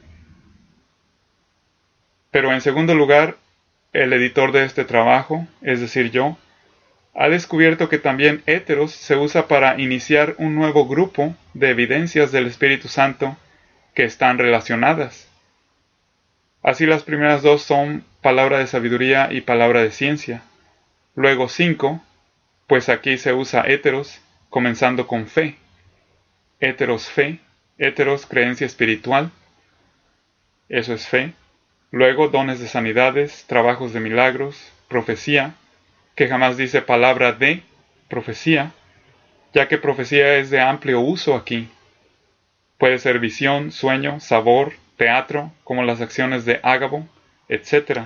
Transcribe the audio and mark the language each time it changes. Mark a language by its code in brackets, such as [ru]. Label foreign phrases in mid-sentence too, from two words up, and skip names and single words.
[es] Pero en segundo lugar, el editor de este trabajo, es decir yo, ha descubierto que también héteros se usa para iniciar un nuevo grupo de evidencias del Espíritu Santo que están relacionadas. Así las primeras dos son palabra de sabiduría y palabra de ciencia. Luego 5, pues aquí se usa héteros, comenzando con fe. Héteros fe, héteros creencia espiritual, eso es fe. Luego dones de sanidades, trabajos de milagros, profecía, que jamás dice palabra de profecía, ya que profecía es de amplio uso aquí. Puede ser visión, sueño, sabor, teatro, como las acciones de Ágabo, etc.